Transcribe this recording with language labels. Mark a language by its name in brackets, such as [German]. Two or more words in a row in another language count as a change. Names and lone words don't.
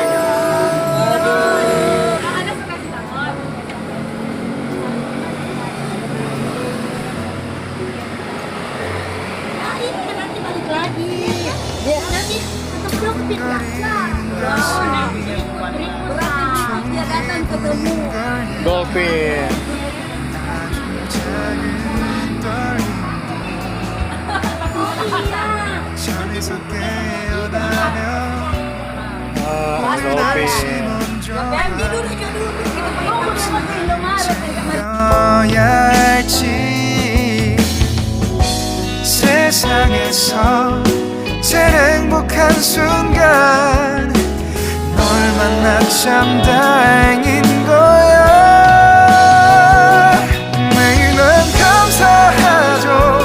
[Indonesian] Nah, ini kan nanti balik lagi. Ya, nanti tetap dulu ke Pinggasa. Oh, nanti berarti dia datang ketemu. Dolphin. [Korean] 잠에서 깨어나면 [Indonesian] Dolphin. Ganti dulu dulu. Oh, udah masuk Indomaret. [Korean] 뭐야 할지 세상에서 제일 행복한 순간 널 만나 참 다행인 거야. 매일 난 감사하죠.